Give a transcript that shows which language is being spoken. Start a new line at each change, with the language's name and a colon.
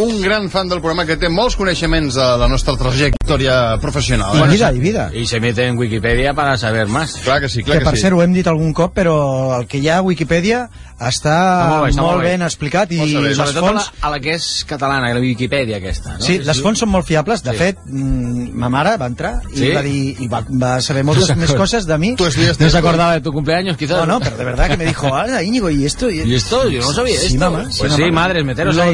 Catalan: Un gran fan del programa que té molts coneixements de la nostra trajectòria professional. I vida, i vida.
Spanish: I se mete en Wikipedia para saber más.
Catalan: Clar que sí, clar que sí. Que per cert, ho hem dit algun cop, però el que hi ha a Wikipedia... està molt ben explicat i les fonts... A la que és catalana, la Wikipedia aquesta. Sí, les fonts són molt fiables. De fet, ma mare va entrar i va saber moltes més coses de mi. No s'acordava de
Spanish: tu cumpleaños, quizás. No, no, pero de verdad que me dijo, ala, Íñigo, ¿y esto? ¿Y esto? Yo no sabía esto. Sí, mamá. Pues sí, madres, meteros ahí.